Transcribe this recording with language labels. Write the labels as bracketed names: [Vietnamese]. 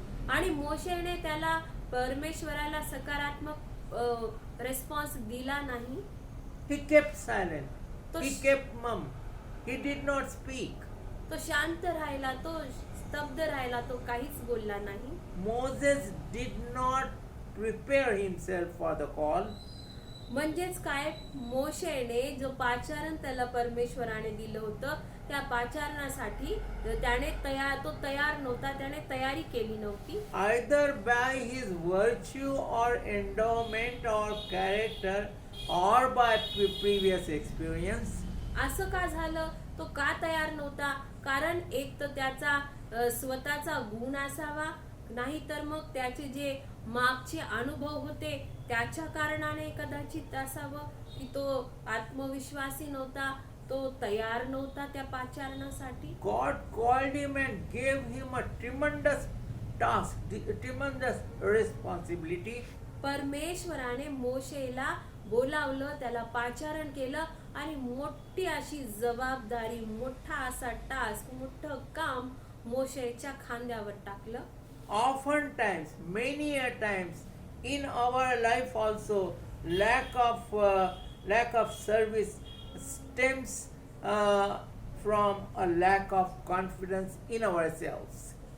[Marathi] आणि मोशेने त्याला परमेश्वराला सकारात्मक रिस्पॉन्स दिला नाही. [English] He kept silent. He kept mum. He did not speak. [Marathi] तो शांत राहिला, तो स्तब्ध राहिला, तो काहीच बोलला नाही. [English] Moses did not prepare himself for the call. [Marathi] म्हणजेच काय, मोशेने जो पाचारण त्याला परमेश्वराने दिलं होतं त्या पाचारणासाठी त्याने तयार नव्हता, त्याने तयारी केली नव्हती. [English] Either by his virtue or endowment or character or by previous experience. [Marathi] असं का झालं, तो का तयार नव्हता? कारण एक तर त्याचा स्वतःचा गुण असावा, नाही तर मग त्याचे जे मागचे अनुभव होते त्याच्या कारणाने कदाचित असावं की तो आत्मविश्वासी नव्हता, तो तयार नव्हता त्या पाचारणासाठी. [English] God called him and gave him a tremendous task, tremendous responsibility. [Marathi] परमेश्वराने मोशेला बोलावलं, त्याला पाचारण केलं आणि मोठी अशी जबाबदारी, मोठा असा टास्क, मोठं काम मोशेच्या खांद्यावर टाकलं. [English] Oftentimes, many a times in our life also, lack of service stems from a lack of confidence in ourselves.